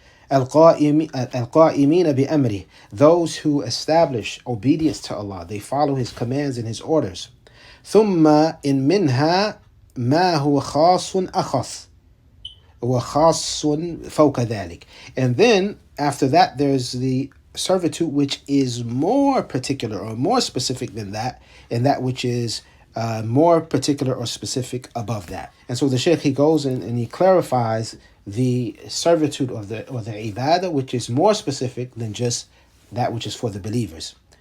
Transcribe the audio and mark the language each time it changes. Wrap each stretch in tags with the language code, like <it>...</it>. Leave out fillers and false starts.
<ar>القائمين بأمره,</ar> <en>those who establish obedience to Allah, they follow His commands and His orders.</en> <ar>ثم إن منها ما هو خاص أخص وخاص فوق ذلك.</ar> <en>And then after that there's the servitude which is more particular or more specific than that, and that which is more particular or specific above that. And so the Shaykh, he goes and he clarifies the servitude or the ibadah which is more specific than just that which is for the believers.</en>